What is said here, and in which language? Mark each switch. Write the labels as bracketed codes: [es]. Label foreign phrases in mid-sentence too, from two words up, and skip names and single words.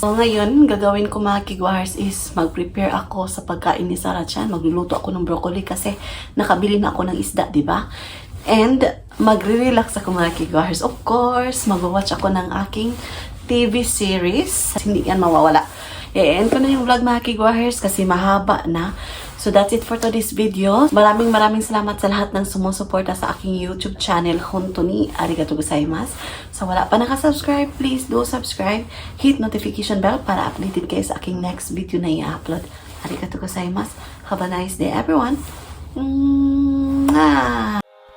[tl] So, ngayon, gagawin ko mga kigwars is mag-prepare ako sa pagkain ni Sarachan. Magluluto ako ng broccoli kasi nakabili na ako ng isda, di ba? And magre-relax ako mga kigwars. [en] Of course, [tl] mag-watch ako ng aking [en] TV series. [tl] Hindi yan mawawala. I-end ko na yung vlog mga kigwars kasi mahaba na. [en] So that's it for today's video. [tl] Maraming salamat sa lahat ng sumusuporta sa aking YouTube channel, [ja] Hontoni. ありがとうございます. [tl] So wala pa nakasubscribe, [en] please do subscribe. Hit notification bell [tl] para updated kayo sa aking next video na i-upload. [ja] ありがとうございます. [en] Have a nice day everyone. Mwah!